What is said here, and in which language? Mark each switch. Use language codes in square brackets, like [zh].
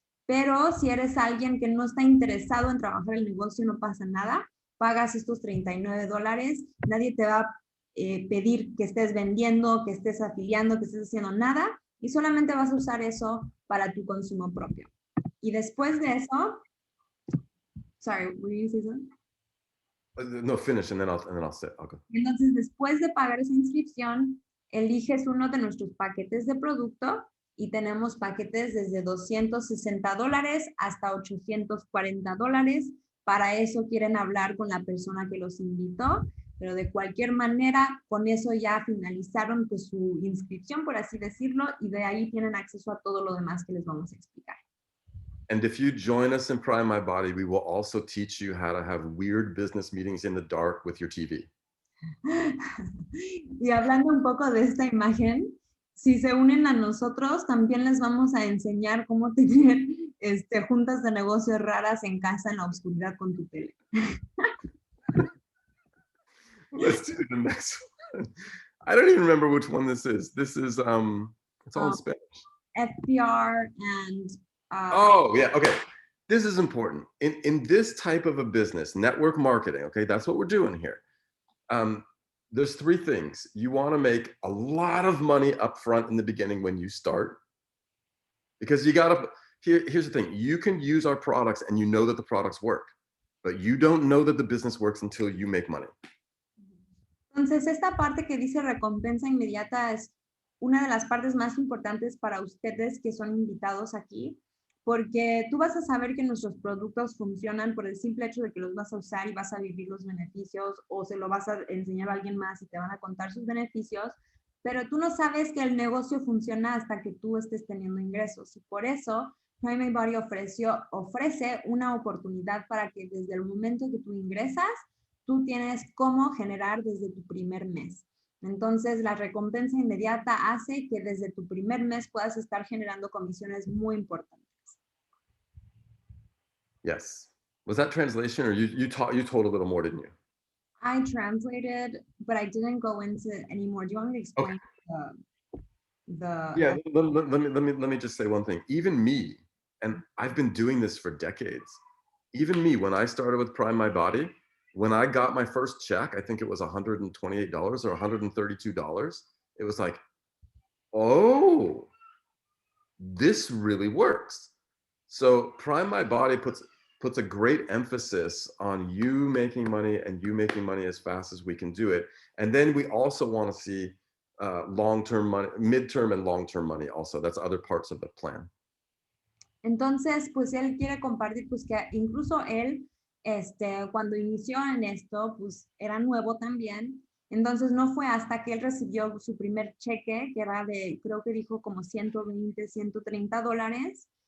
[es] Pero si eres alguien que no está interesado en trabajar el negocio, no pasa nada. Pagas estos $39, nadie te va a pedir que estés vendiendo, que estés afiliando, que estés haciendo nada, y solamente vas a usar eso para tu consumo propio. Y después de eso, [en] sorry, were you saying something? No, finish and then I'll say, okay. [es] Entonces, después de pagar esa inscripción, eliges uno de nuestros paquetes de producto y tenemos paquetes desde $260 hasta $840. Para eso quieren hablar con la persona que los invitó, pero de cualquier manera, con eso ya finalizaron pues, su inscripción, por así decirlo, y de ahí tienen acceso a todo lo demás que les vamos a explicar. [en] And if you join us in Prime My Body, we will also teach you how to have weird business meetings in the dark with your TV. [es] Y hablando un poco de esta imagen, si se unen a nosotros, también les vamos a enseñar cómo tener juntas de negocios raras en casa en la oscuridad con tu tele. [en] Let's do the next one. I don't even remember which one this is. This is, it's all in Spanish. FPR and... oh, yeah, okay. This is important. In this type of a business, network marketing, okay, that's what we're doing here. There's three things. You want to make a lot of money up front in the beginning when you start. Because you got to, here's the thing. You can use our products and you know that the products work. But you don't know that the business works until you make money. [es] Entonces, esta parte que dice recompensa inmediata es una de las partes más importantes para ustedes que son invitados aquí, porque tú vas a saber que nuestros productos funcionan por el simple hecho de que los vas a usar y vas a vivir los beneficios, o se lo vas a enseñar a alguien más y te van a contar sus beneficios, pero tú no sabes que el negocio funciona hasta que tú estés teniendo ingresos. Y por eso, Prime My Body ofrece una oportunidad para que desde el momento que tú ingresas, tú tienes cómo generar desde tu primer mes. Entonces, la recompensa inmediata hace que desde tu primer mes puedas estar generando comisiones muy importantes. [en] Yes. Was that translation, or you told a little more, didn't you? I translated, but I didn't go into any more. Do you want me to explain Yeah, let me just say one thing. Even me, and I've been doing this for decades, even me, when I started with Prime My Body, when I got my first check, I think it was $128 or $132. It was like, oh, this really works. So Prime My Body puts a great emphasis on you making money and you making money as fast as we can do it. And then we also want to see long-term money, mid-term and long-term money also. That's other parts of the plan. [es] Entonces, pues él quiere compartir pues que incluso él cuando inició en esto, pues era nuevo también. Entonces no fue hasta que él recibió su primer cheque, que era de, creo que dijo como $120, $130.